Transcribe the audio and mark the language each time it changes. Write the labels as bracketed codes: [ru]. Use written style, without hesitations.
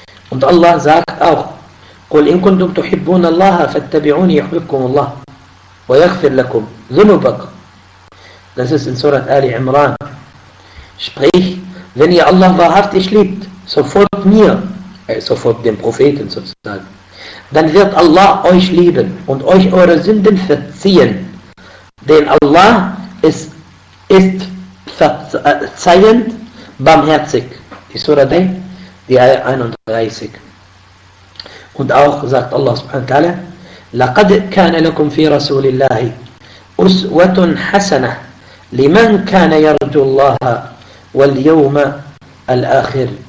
[de] Und Allah sagt auch: [ar] قُلْ إِن كُنْتُمْ تُحِبُّونَ اللَّهَ فَاتَّبِعُونِ يُحْبِبْكُمُ اللَّهُ وَيَغْفِرْ لَكُمْ ذُنُوبَكُمْ. [de] Das ist in Surat Ali Imran. Sprich, wenn ihr Allah wahrhaftig liebt, sofort mir, sofort dem Propheten sozusagen, dann wird Allah euch lieben und euch eure Sünden verziehen. Denn Allah ist verzeihend, barmherzig. Die Surah Day, die Ayah 31. Und auch sagt Allah subhanahu wa ta'ala: [ar] لَقَدْ كَانَ لَكُمْ فِي رَسُولِ اللَّهِ أُسْوَةٌ حَسَنَةٌ لمن كان يرجو الله واليوم الآخر.